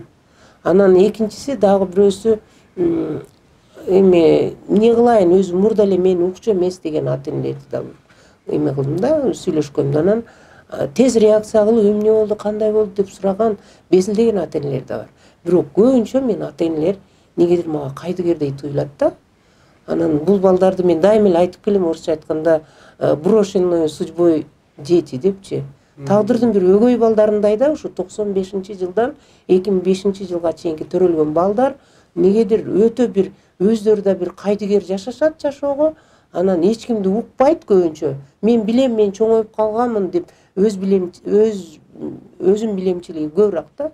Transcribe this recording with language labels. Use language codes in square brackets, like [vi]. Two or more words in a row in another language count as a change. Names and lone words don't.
[ky] Анан экинчиси дагы бирөөсү эми эмне кылайын, өзүм мурда эле мен укчу эмес деген ата энелерди да эме кылдым да, сүйлөшкөм да. Анан тез реакция кылып эмне болду, кандай болду деп сураган, безилдеген ата энелер да бар. Бирок көбүнчө мен ата энелер негедир мага кайдыгердей туюлат да. Анан бул балдарды мен дайым эле айтып келем, орусча айтканда [ru] брошенный судьбой дети [ky] депчи. Тагдырдын бир өгөй балдарындай да, ушу 95-жылдан 2005-жылга чейинки төрөлгөн балдар негедир өтө бир өздөрү да бир кайдыгер жашашат жашоого. Анан эч кимди укпайт көбүнчө. Мен билем, мен чоңоюп калганмын деп өзүм билемчилиги көбүрөөк да.